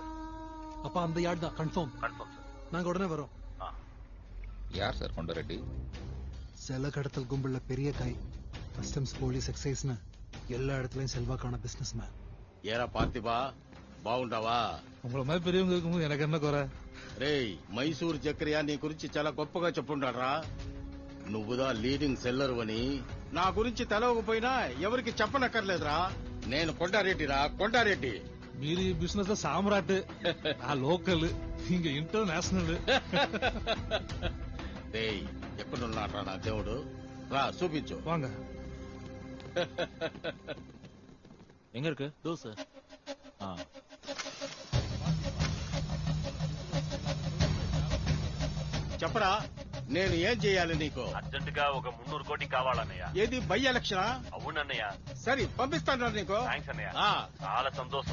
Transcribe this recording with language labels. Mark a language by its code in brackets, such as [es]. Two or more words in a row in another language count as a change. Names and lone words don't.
[ta] அப்ப அந்த யார்ட் தான் கன்ஃபார்ம். [en] Confirm sir. [ta] நாங்க உடனே வரோம். யார் சார் కొండారెడ్డి? செல கடத்தல் கும்பல்ல பெரிய கை. கஸ்டம்ஸ், போலீஸ், எக்ஸைஸ்னு எல்லா இடத்துலயும் செல்வாக்கான [en] business man. [te] ఏరా పార్థిబా, బాగుంటావా? [ta] உங்களை மாதிரி பெரியவங்க இருக்கும்போது எனக்கு என்ன குறை? [te] రేయ్, మైసూర్ చక్రయ్య నీ గురించి చాలా గొప్పగా చెప్పుంటాడ్రా. నువ్వుదా [en] leading seller [te] అని. నా గురించి తెలవకపోయినా ఎవరికి చెప్పనక్కర్లేదురా. నేను కొండారెడ్డిరా, కొండారెడ్డి. మీరు ఈ బిజినెస్ లో సామ్రాట్, ఆ లోకల్, ఇంక ఇంటర్నేషనల్. రేయ్, ఎక్కడున్నాడ్రా నా దేవుడు? రా చూపించు. [ta] வாங்க. எங்க இருக்கு? தோ சார். [te] చెప్పరా, నేను ఏం చేయాలి నీకు? అర్జెంట్ గా ఒక 300 కోటి కావాలన్నయ్య. ఏది [en] by election? [te] అవునన్నయ్య. సరే పంపిస్తాను నీకు. థ్యాంక్స్ అన్నయ్య. ఆ, చాలా సంతోషం.